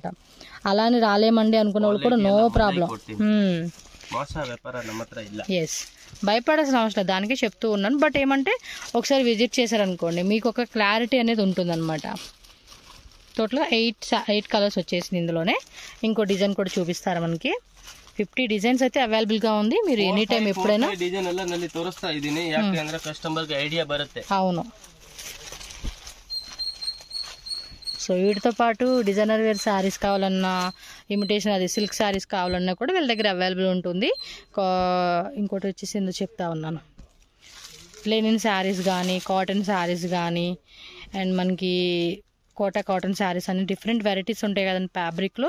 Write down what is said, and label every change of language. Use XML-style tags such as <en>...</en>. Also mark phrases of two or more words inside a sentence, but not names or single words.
<te>అలానే రాలేమండి అనుకున్న వాళ్ళు కూడా</te> <en>no problem.</en> <te>భయపడాల్సిన అవసరం లేదు, దానికే చెప్తూ ఉన్నాను. బట్ ఏమంటే ఒకసారి విజిట్ చేశారనుకోండి మీకు ఒక క్లారిటీ అనేది ఉంటుంది అనమాట. టోటల్గా 8 కలర్స్ వచ్చేసింది ఇందులోనే. ఇంకో డిజైన్ కూడా చూపిస్తారు మనకి. 50 డిజైన్స్ అయితే అవైలబుల్గా ఉంది. మీరు</te> <en>any time</en> <te>ఎప్పుడైనా</te> <kn>ಡಿಸೈನ್ ಎಲ್ಲ ನಲ್ಲಿ ತೋರಿಸ್ತಾ ಇದ್ದೀನಿ, ಯಾಕೆ ಅಂದ್ರೆ ಕಸ್ಟಮರ್ಗೆ ಐಡಿಯಾ ಬರುತ್ತೆ.</kn> <te>అవును. సో వీటితో పాటు</te> <en>designer wear sarees</en> <te>కావాలన్నా, ఇమిటేషన్ అది</te> <en>silk sarees</en> <te>కావాలన్నా కూడా వీళ్ళ దగ్గర అవైలబుల్ ఉంటుంది. ఇంకోటి వచ్చేసి ఎందుకు చెప్తా ఉన్నాను,</te> <en>linen sarees</en> <te>కానీ,</te> <en>cotton sarees</en> <te>కానీ, అండ్ మనకి కోటా</te> <en>cotton sarees</en> <te>అన్ని</te> <en>different varieties</en> <te>ఉంటాయి కదండి ఫ్యాబ్రిక్లో.</te>